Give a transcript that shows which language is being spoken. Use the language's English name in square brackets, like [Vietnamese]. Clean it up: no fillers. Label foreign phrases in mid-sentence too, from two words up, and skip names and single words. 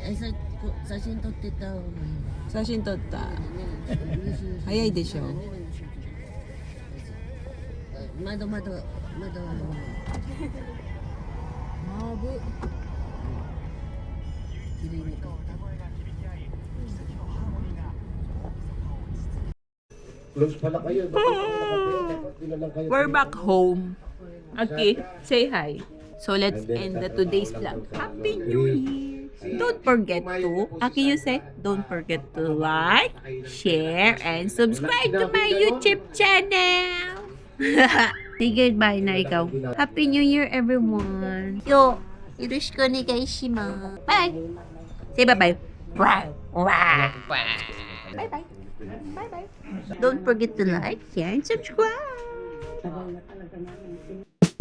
[Japanese] 写真撮ってた方がいい。写真撮った。早いでしょ。窓。まぶ。綺麗に撮った。 [English] We're back home. Okay, say hi. So let's end the today's vlog. Happy New Year! Don't forget to, Aki, you say, don't forget to like, share, and subscribe to my YouTube channel. Say goodbye [Filipino] na ikaw. [English] Happy New Year, everyone. [Japanese] よ、よろしくお願いします. [English] Bye. Say bye-bye. Bye. Bye-bye. Bye-bye. Don't forget to like, share, and subscribe.